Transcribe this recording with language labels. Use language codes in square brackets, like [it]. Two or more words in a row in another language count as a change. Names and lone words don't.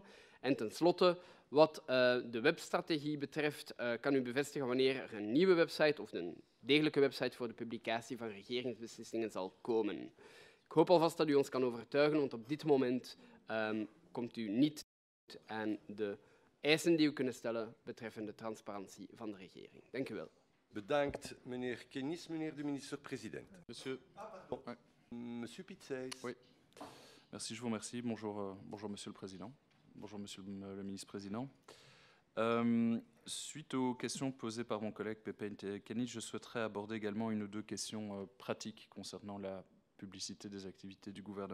[nl] En tenslotte, wat de webstrategie betreft, kan u bevestigen wanneer er een nieuwe website of een degelijke website voor de publicatie van regeringsbeslissingen zal komen? Ik hoop alvast dat u ons kan overtuigen, want op dit moment komt u niet aan de eisen die we kunnen stellen betreffende transparantie van de regering. Dank u wel. Bedankt, meneer Kennis. Meneer de ministre-president. [fr] Monsieur. Monsieur Pitzès. Oui. Merci, je vous remercie. Bonjour, bonjour Monsieur le Président. Bonjour Monsieur le Ministre-Président. Suite aux questions posées par mon collègue Pepe Kennis, je souhaiterais aborder également une ou deux questions pratiques concernant la publicité des activités du gouvernement.